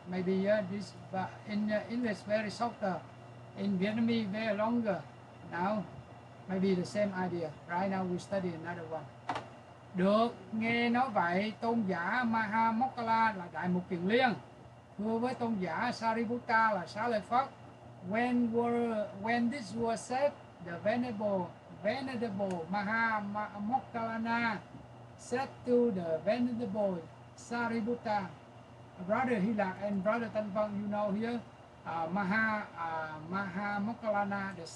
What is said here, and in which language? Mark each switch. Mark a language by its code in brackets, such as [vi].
[en] Maybe this in English very shorter, in Vietnamese very longer. Now maybe the same idea. Right now we study another one. [vi] Được nghe nói vậy, tôn giả Maha Mokkala là Đại Mục Kiền Liên thưa với tôn giả Sariputta là Xá Lợi Phất. [en] When this was said, the venerable Maha Mokkala said to the venerable Sariputta, brother Hy Lạc and brother Thanh Văn, you know here, Maha Mokkala,